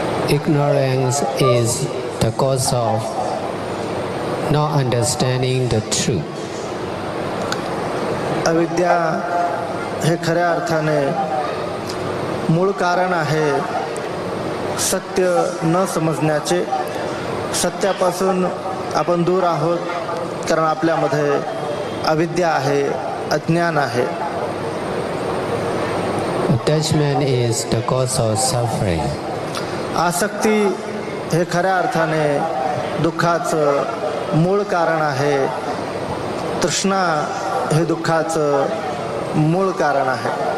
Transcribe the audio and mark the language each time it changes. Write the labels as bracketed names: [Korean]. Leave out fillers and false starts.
[English] Ignorance is the cause of not understanding the truth. [Marathi] अविद्या हे खऱ्या अर्थाने मूळ कारण आहे सत्य न समजण्याचे. सत्यापासून आपण दूर आहोत कारण आपल्यामध्ये अविद्या आहे, अज्ञान आहे. [English] Attachment is the cause of suffering. [Marathi] आसक्ती हे खऱ्या अर्थाने दुःखाचं मूळ कारण आहे. तृष्णा हे दुःखाचं मूळ कारण आहे.